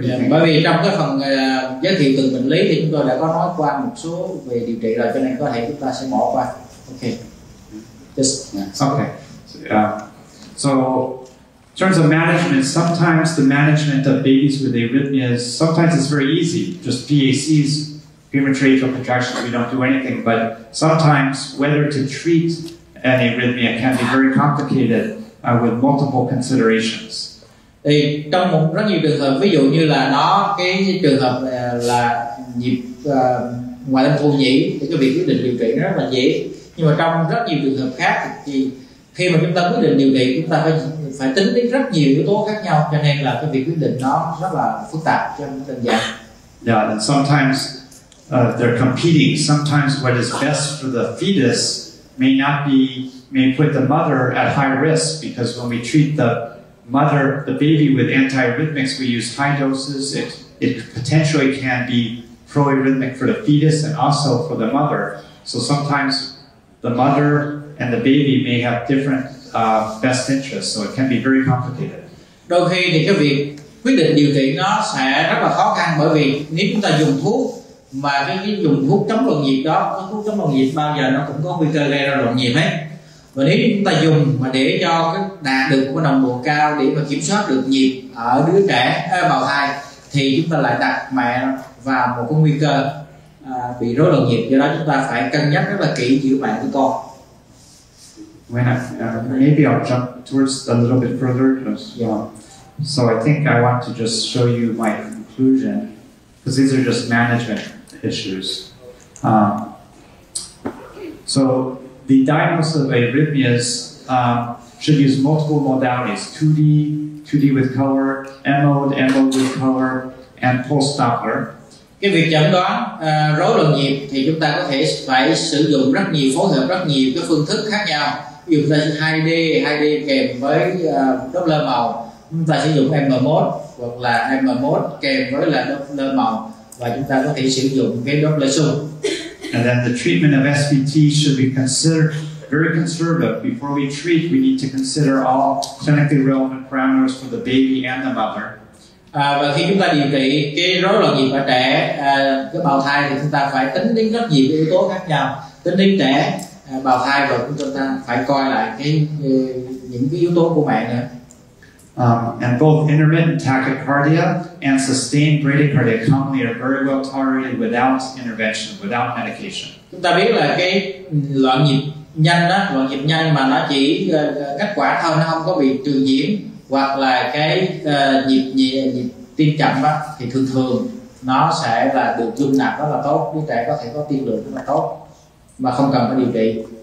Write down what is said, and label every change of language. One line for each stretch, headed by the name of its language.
Vietnamese: Bởi vì trong cái phần giới thiệu từng bệnh lý thì chúng tôi đã có nói qua một số về điều trị rồi, cho nên có thể chúng ta sẽ bỏ qua.
English: Okay. Okay. So in terms of management, sometimes the management of babies with arrhythmias, sometimes it's very easy, just PACs, premature atrial contractions, we don't do anything, but sometimes whether to treat an arrhythmia can be very complicated with multiple considerations.
Vietnamese: Thì trong rất nhiều trường hợp, ví dụ như là cái trường hợp là nhịp ngoài tâm thu nhĩ, thì cái việc quyết định điều trị nó rất là dễ, nhưng mà trong rất nhiều trường hợp khác thì khi mà chúng ta quyết định điều trị, chúng ta phải tính đến rất nhiều yếu tố khác nhau, cho nên là cái việc quyết định nó rất là phức tạp chứ không đơn giản.
English: Yeah, and sometimes they're competing. Sometimes what is best for the fetus may put the mother at high risk, because when we treat the baby with antiarrhythmics, we use high doses. It potentially can be pro-arrhythmic for the fetus and also for the mother. So sometimes the mother and the baby may have different best interests, so it can be very complicated.
Vietnamese: Đôi khi thì cái việc quyết định điều trị nó sẽ rất là khó khăn, bởi vì nếu chúng ta dùng thuốc mà cái dùng thuốc chống loạn nhịp đó, cái thuốc chống loạn nhịp bao giờ nó cũng có nguy cơ gây ra loạn nhịp hết. Và nếu chúng ta dùng mà để cho cái đạt được cái nồng độ cao để mà kiểm soát được nhịp ở đứa trẻ bào thai, thì chúng ta lại đặt mẹ vào một cái nguy cơ bị rối loạn nhịp. Do đó chúng ta phải cân nhắc rất là kỹ giữa mẹ với con.
English: Maybe I'll jump towards a little bit further. So I think I want to just show you my conclusion, because these are just management issues. So the diagnosis of arrhythmias should use multiple modalities: 2D with color, M-mode with color, and pulse Doppler.
Vietnamese: Cái việc chẩn đoán rối loạn nhịp thì chúng ta có thể phải sử dụng rất nhiều, phối hợp rất nhiều cái phương thức khác nhau. Ví dụ chúng ta 2D kèm với Doppler màu, chúng ta sử dụng M-mode hoặc là M-mode kèm với là Doppler màu, và chúng ta có thể sử dụng cái Doppler xung.
English: And then the treatment of SVT should be considered very conservative. Before we treat, we need to consider all clinically relevant parameters for the baby and the mother.
Vietnamese: Và khi chúng ta điều trị cái rối loạn nhịp ở trẻ, cái bào thai, thì chúng ta phải tính đến rất nhiều yếu tố khác nhau, tính đến trẻ, bào thai, và chúng ta phải coi lại những cái yếu tố của mẹ nữa.
English: And both intermittent tachycardia and sustained bradycardia commonly are very well tolerated without intervention, without medication.
Vietnamese: Chúng ta biết là cái loạn nhịp nhanh đó, loạn nhịp nhanh mà nó chỉ kết quả thôi, nó không có bị trường nhiễm, hoặc là cái nhịp tim chậm đó, thì thường nó sẽ là được dung nạp rất là tốt, đứa trẻ có thể có tiên lượng rất là tốt mà không cần phải điều trị.